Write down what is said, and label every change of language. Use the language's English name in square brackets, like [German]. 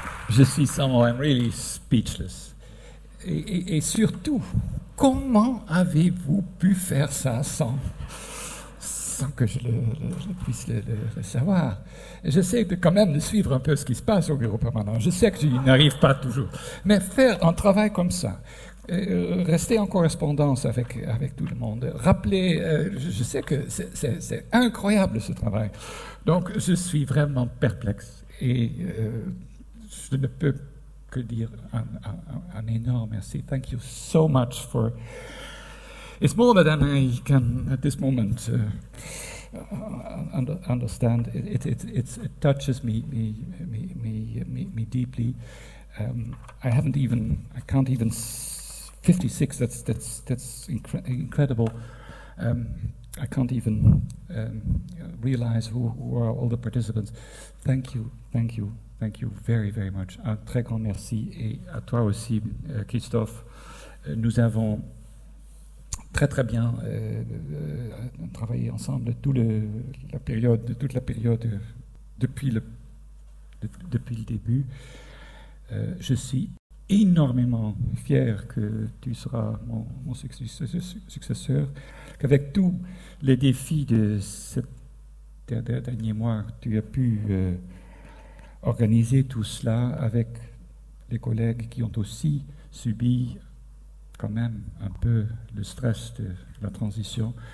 [French] Je suis sans mots, [English] I'm really speechless. [French] Et surtout, comment avez-vous pu faire ça sans que je puisse le savoir? J'essaie quand même de suivre un peu ce qui se passe au bureau permanent. Je sais que je n'y arrive pas toujours. Mais faire un travail comme ça, rester en correspondance avec tout le monde, rappeler, je sais que c'est incroyable ce travail. Donc je suis vraiment perplexe. Et je ne peux que dire un énorme merci. [English] Thank you so much for... It's more than I can at this moment understand. It touches me deeply. I can't even 56. That's incredible. I can't even realize who are all the participants. Thank you very, very much. [French] Un très grand merci. Et à toi aussi, Christophe. Nous avons très, très bien travaillé ensemble toute la période depuis le début. Je suis énormément fier que tu seras mon successeur, qu'avec tous les défis de ces derniers mois, tu as pu organiser tout cela avec les collègues qui ont aussi subi quand même un peu le stress de la transition.